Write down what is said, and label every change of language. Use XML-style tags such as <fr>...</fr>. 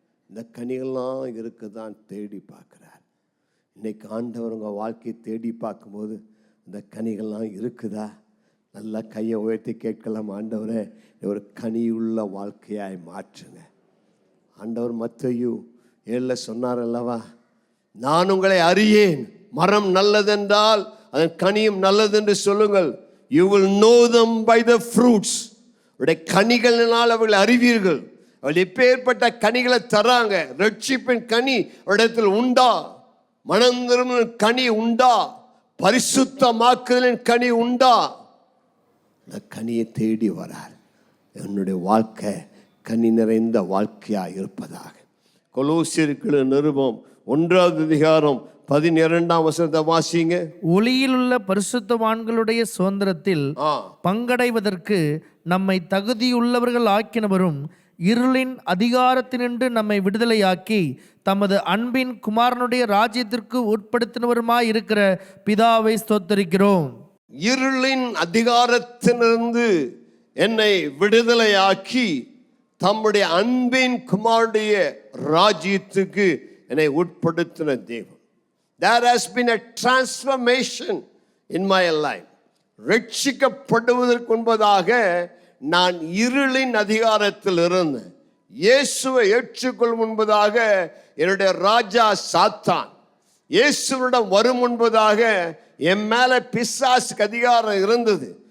<ta>இந்த கனிகள்லாம் இருக்குதான் தேடி பார்க்குறார். இன்னைக்கு ஆண்டவர் உங்கள் வாழ்க்கையை தேடி பார்க்கும்போது இந்த கனிகள்லாம் இருக்குதா? நல்லா கையை உயர்த்தி கேட்கலாம், ஆண்டவரே ஒரு கனியுள்ள வாழ்க்கையாய் மாற்றுங்க. ஆண்டவர் மத்தேயு 7 சொன்னார் அல்லவா, நான் உங்களை அறியேன், மரம் நல்லதென்றால் அதன் கனியும் நல்லது என்று சொல்லுங்கள்.</ta> <en>You will know them by the fruits.</en> <ta>அவருடைய கனிகளினால் அவர்கள் அறிவீர்கள். அவள் எப்பேற்பட்ட கனிகளை தராங்க. ரட்சிப்பின் கனி இடத்தில் உண்டா? மனம் திரும்பும் கனி உண்டா? பரிசுத்தமாக்குதலின் கனி உண்டா? அந்த கனியை தேடி வரார். என்னுடைய வாழ்க்கை கனி நிறைந்த வாழ்க்கையாக இருப்பதாக. கொலோசியருக்கு நிருபம் 1ஆவது அதிகாரம் 12ஆம் வசனத்தை வாசிங்க. ஒளியில் உள்ள பரிசுத்தவான்களுடைய சுதந்திரத்தில் பங்கடைவதற்கு நம்மை தகுதியுள்ளவர்கள் ஆக்கினவரும் இருளின் அதிகாரத்தினின்று நம்மை விடுதலையாக்கி தமது அன்பின் குமாரனுடைய ராஜ்யத்திற்கு உட்படுத்தினவருமாய் இருக்கிற பிதாவை ஸ்தோத்தரிக்கிறோம். இருளின் அதிகாரத்திலிருந்து என்னை விடுதலையாக்கி தம்முடைய அன்பின் குமாரனுடைய ராஜ்யத்துக்கு என்னை உட்படுத்தின தேவன்.</ta> <en>There has been a transformation in my life.</en> <ta>ரட்சிக்கப்படுவதற்கு முன்பதாக நான் இருளின் அதிகாரத்தில் இருந்தேன். இயேசுவை ஏற்றுக்கொள்ளும் முன்பதாக என்னுடைய ராஜா சாத்தான், இயேசுவிடம் வரும் முன்பதாக என் மேல பிசாசுக்கு அதிகாரம் இருந்தது.</ta>